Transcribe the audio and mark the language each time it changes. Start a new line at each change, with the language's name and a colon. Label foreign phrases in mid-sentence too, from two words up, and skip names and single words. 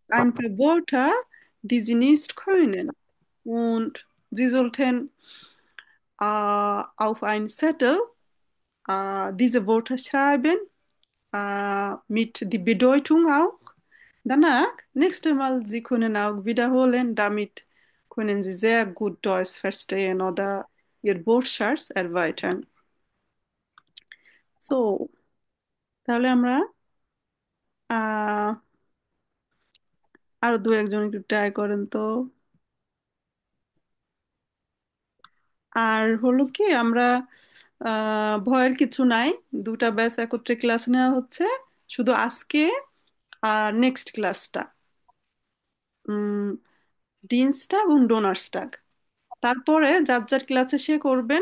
German: ein paar Wörter, die Sie nicht können. Und Sie sollten auf einen Zettel diese Wörter schreiben, mit der Bedeutung auch. Danach, nächstes Mal, Sie können auch wiederholen, damit können Sie sehr gut Deutsch verstehen oder Ihr Wortschatz erweitern. So,
Bangla: তাহলে আমরা আহ আরো দু একজন একটু ট্রাই করেন তো। আর হলো কি, আমরা ভয়ের কিছু নাই, দুটা ব্যাচ একত্রে ক্লাস নেওয়া হচ্ছে, শুধু আজকে আর নেক্সট ক্লাসটা ডিনস্টাগ এবং ডোনার্সটাগ, তারপরে যার যার ক্লাসে সে করবেন।